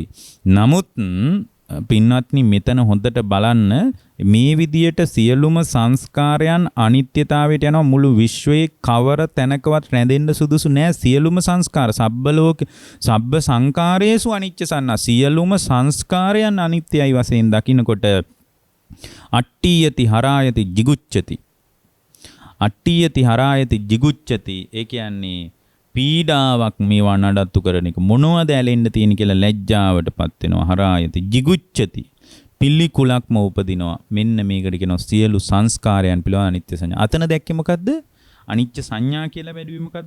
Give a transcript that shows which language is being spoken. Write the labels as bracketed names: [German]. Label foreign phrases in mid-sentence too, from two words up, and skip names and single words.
[Sinhala] නමුත් පින්වත්නි මෙතන හොඳට බලන්න මේ විදියට සියලුම සංස්කාරයන් අනිත්‍යතාවයට යනවා. මුළු විශ්වයේ කවර තැනකවත් රැඳෙන්න සුදුසු නෑ. සියලුම සංස්කාර [Pali] සබ්බ සංකාරේසු අනිච්ච සංඥා. [Sinhala] සියලුම සංස්කාරයන් අනිත්‍යයි වශයෙන් දකින්නකොට [Pali] අට්ඨියති හරායති jigucchati. අට්ඨියති හරායති jigucchati. [Sinhala] ඒ කියන්නේ පීඩාවක් මේවා නඩත්තු කරන එක. මොනවද ඇලෙන්න තියෙන කියලා ලැජ්ජාවටපත් වෙනවා. [Pali] හරායති jigucchati. [Sinhala] පිළිකුලක්ම උපදිනවා. මෙන්න මේකට කියනවා සියලු සංස්කාරයන් පිළිබඳ අනිත්‍ය සංඥා. අතන දැක්කේ මොකද්ද? අනිත්‍ය සංඥා කියලා වැඩිවි මොකද්ද?